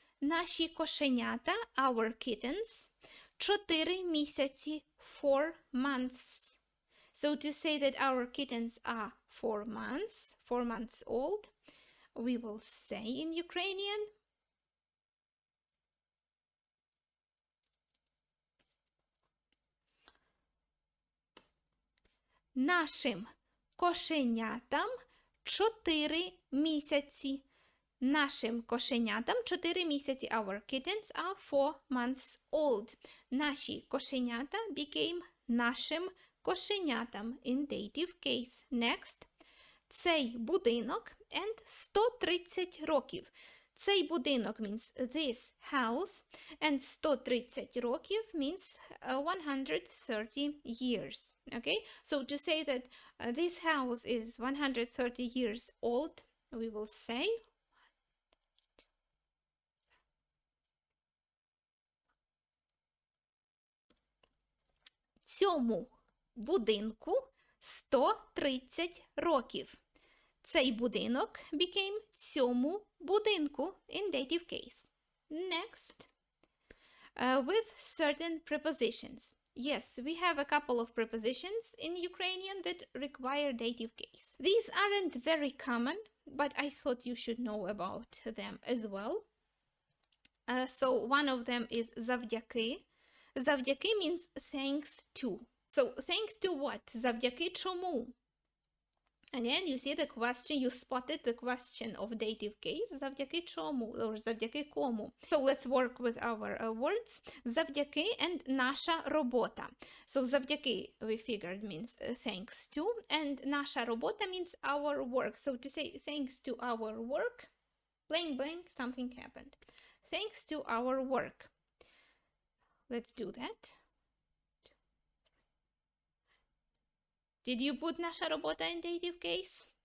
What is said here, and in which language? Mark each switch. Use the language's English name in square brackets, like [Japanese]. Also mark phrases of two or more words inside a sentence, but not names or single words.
[Ukrainian] Наші кошенята, [English] our kittens, 4 місяці, 4 months. So to say that our kittens are 4 months old, we will say in Ukrainian [Ukrainian] нашим кошенятам 4 місяці. Нашим кошенятам 4 місяці. [English] Our kittens are 4 months old. [Ukrainian] Наші кошенята [English] became [Ukrainian] нашим кошенятам [English] in dative case. Next. [Ukrainian] Цей будинок and 130 років. Цей будинок [English] means this house, and 130 років means 130 years. Okay? So to say that this house is 130 years old, we will say [Ukrainian] цьому будинку 130 років. Цей будинок [English] became [Ukrainian] цьому будинку [English] in dative case. Next. With certain prepositions. Yes, we have a couple of prepositions in Ukrainian that require dative case. These aren't very common, but I thought you should know about them as well. So one of them is завдяки. Завдяки means thanks to. So thanks to what? [Ukrainian] Завдяки чому? [English] Again, you see the question, you spotted the question of dative case. [Ukrainian] Завдяки чому? Or завдяки кому? [English] So let's work with our words. [Ukrainian] Завдяки and наша робота. So завдяки, [English] we figured, means thanks to, and [Ukrainian] наша робота [English] means our work. So to say thanks to our work, blank blank, something happened. Thanks to our work. Let's do that. Did you put [Ukrainian] наша робота [English] in dative case?